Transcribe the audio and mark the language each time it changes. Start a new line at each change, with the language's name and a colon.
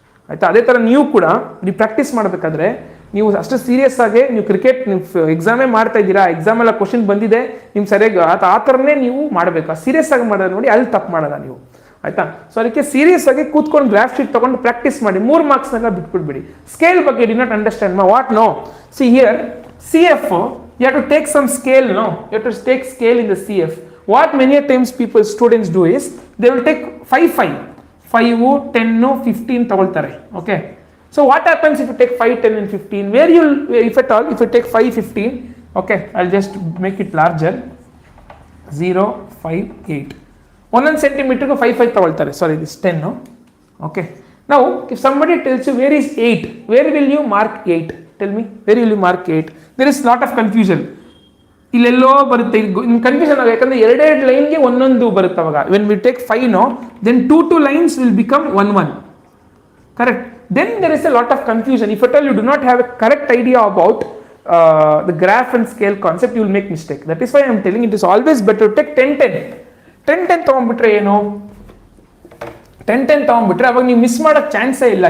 Kannada: ಆಯ್ತಾ, ಅದೇ ಥರ ನೀವು ಕೂಡ ನೀವು ಪ್ರಾಕ್ಟೀಸ್ ಮಾಡಬೇಕಾದ್ರೆ ನೀವು ಅಷ್ಟು ಸೀರಿಯಸ್ ಆಗಿ ನೀವು ಕ್ರಿಕೆಟ್ ನೀವು ಎಕ್ಸಾಮೇ ಮಾಡ್ತಾ ಇದ್ದೀರಾ, ಎಕ್ಸಾಮೆಲ್ಲ ಕ್ವಶನ್ ಬಂದಿದೆ, ನಿಮ್ಗೆ ಸರಿಯಾಗಿ ಆ ಥರನೇ ನೀವು ಮಾಡಬೇಕು. ಸೀರಿಯಸ್ ಆಗಿ ಮಾಡೋದು ನೋಡಿ, ಅಲ್ಲಿ ತಪ್ಪು ಮಾಡಲ್ಲ ನೀವು. ಆಯ್ತಾ, ಸೊ ಅದಕ್ಕೆ ಸೀರಿಯಸ್ ಆಗಿ ಕೂತ್ಕೊಂಡು ಗ್ರಾಫ್ ಶೀಟ್ ತಗೊಂಡು ಪ್ರಾಕ್ಟೀಸ್ ಮಾಡಿ. 3 ಮಾರ್ಕ್ಸ್ನೆಲ್ಲ ಬಿಟ್ಬಿಡ್ಬೇಡಿ. ಸ್ಕೇಲ್ ಬಗ್ಗೆ
English: Do not understand what no. See here CF, you have to take some scale, no? You have to take scale in the CF. What many times students do is, they will take 5, 10, 15
Kannada: ತಗೊಳ್ತಾರೆ.
English: Okay. So what happens if you take 5, 10 and 15? Where you'll, if at all, if you take 5, 15, okay, I'll just make it larger. 0, 5, 8. 1 centimeter go 5
Kannada: ತಗೊಳ್ತಾರೆ.
English: Sorry, this 10, no? Okay. Now, if somebody tells you where is 8, where will you mark 8? Tell me, where will you mark 8? There is lot of confusion.
Kannada: ಇಲ್ಲೆಲ್ಲೋ ಬರುತ್ತೆ confusion ಆಗ, ಯಾಕಂದ್ರೆ 2 ಲೈನ್ಗೆ ಒಂದೊಂದು ಬರುತ್ತೆ. ಅವಾಗ
English: when we take 5 no, then 2 lines will become 1. Correct? Then there is a lot of confusion. If at all you do not have a correct idea about the graph and scale concept, you will make mistake. That is why I am telling it is always better to take 10
Kannada: ತಗೊಂಡ್ಬಿಟ್ರೆ ಏನು, 10 ತಗೊಂಡ್ಬಿಟ್ರೆ ಅವಾಗ ನೀವು miss ಮಾಡೋಕ್ಕೆ ಚಾನ್ಸೇ ಇಲ್ಲ.